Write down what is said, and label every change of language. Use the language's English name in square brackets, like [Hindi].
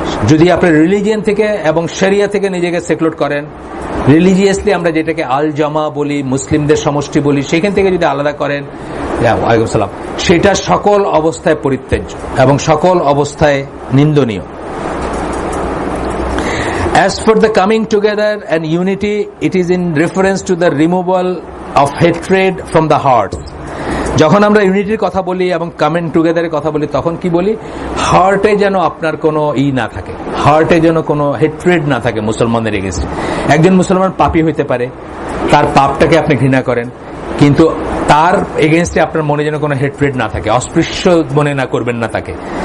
[Bangla] যদি আপনি রিলিজিয়ান থেকে এবং শরিয়া থেকে নিজেকে সেক্লুড করেন, রিলিজিয়াসলি আমরা যেটাকে আল জামা বলি, মুসলিমদের সমষ্টি বলি, সেখান থেকে যদি আলাদা করেন, [Arabic] ওয়ালাইকুম সালাম, [Bangla] সেটা সকল অবস্থায় পরিত্যাজ্য এবং সকল অবস্থায় নিন্দনীয়। [English] As for the coming together and unity, it is in reference to the removal of hatred from the heart. [Bangla] যখন আমরা ইউনিটির কথা বলি এবং কামিং টুগেদারের কথা বলি, তখন কি বলি? হার্টে যেন আপনার কোনো না থাকে, হার্টে যেন কোনো হেট্রেড না থাকে মুসলমানদের এগেইনস্টে। একজন মুসলমান পাপী হইতে পারে, তার পাপটাকে আপনি ঘৃণা করেন, কিন্তু তার এগেইনস্টে আপনার মনে যেন কোনো হেট্রেড না থাকে, অস্পৃশ্য মনে না করবেন না তাকে।